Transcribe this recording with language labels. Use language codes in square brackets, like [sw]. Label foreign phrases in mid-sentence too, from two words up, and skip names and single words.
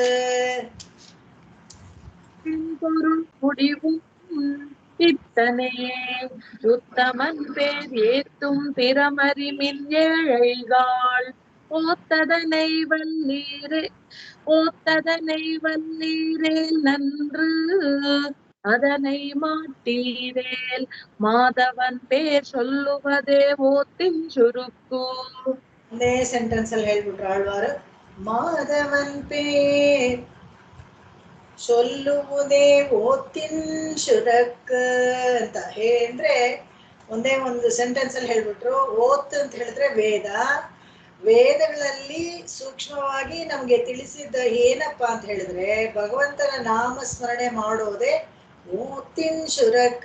[ta] பொருள் முடிவும் இத்தனையே உத்தமன் பேர் ஏத்தும் திறமறிமின் ஏழைகாள் ஓத்ததனை வல்லீரே நன்று அதனை மாட்டீரேல் மாதவன் பேர் சொல்லுவதே ஓத்தின் சுருக்கு. [kn] ಒಂದೇ ಸೆಂಟೆನ್ಸ್ ಅಲ್ಲಿ ಹೇಳ್ಬಿಟ್ರು ಆಳ್ವಾರು, [ta] மாதவன் பேர் சொல்லுவதே ஓத்தின் சுருக்கு [kn] ಅಂತ ಅಂದ್ರೆ ಒಂದೇ ಒಂದು ಸೆಂಟೆನ್ಸ್ ಅಲ್ಲಿ ಹೇಳ್ಬಿಟ್ರು. ಓತ್ ಅಂತ ಹೇಳಿದ್ರೆ ವೇದ, ವೇದಗಳಲ್ಲಿ ಸೂಕ್ಷ್ಮವಾಗಿ ನಮ್ಗೆ ತಿಳಿಸಿದ್ದ ಏನಪ್ಪಾ ಅಂತ ಹೇಳಿದ್ರೆ ಭಗವಂತನ ನಾಮ ಸ್ಮರಣೆ ಮಾಡೋದೇ [ta] ஓத்தின் சுருக்கு.